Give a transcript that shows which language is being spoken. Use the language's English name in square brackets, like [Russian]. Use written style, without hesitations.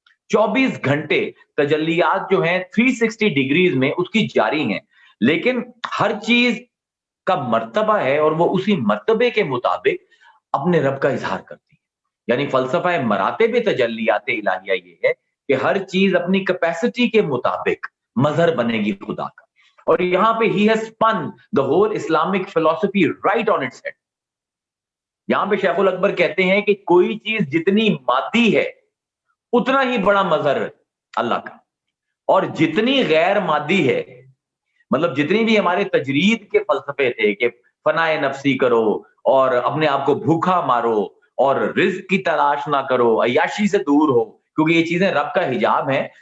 [Urdu] 24 گھنٹے تجلیات جو ہیں 360 ڈگریز میں اس کی جاری ہیں، لیکن ہر چیز کا مرتبہ ہے اور وہ اسی مرتبے کے مطابق اپنے رب کا اظہار کرتی ہے. یعنی فلسفہ مراتب تجلیات الہیہ یہ ہے کہ ہر چیز اپنی کیپیسٹی کے مطابق مظہر بنے گی خدا کا. اور یہاں پہ [English] he has spun the whole Islamic philosophy right on its head. [Urdu] یہاں پہ شیخ الاکبر کہتے ہیں کہ کوئی چیز جتنی مادی ہے اتنا ہی بڑا مظہر ہے اللہ کا، اور جتنی غیر مادی ہے، مطلب جتنی بھی ہمارے تجرید کے فلسفے تھے کہ فنائے نفسی کرو اور اپنے آپ کو بھوکا مارو اور رزق کی تلاش نہ کرو، عیاشی سے دور ہو، کیونکہ یہ چیزیں رب کا حجاب ہیں.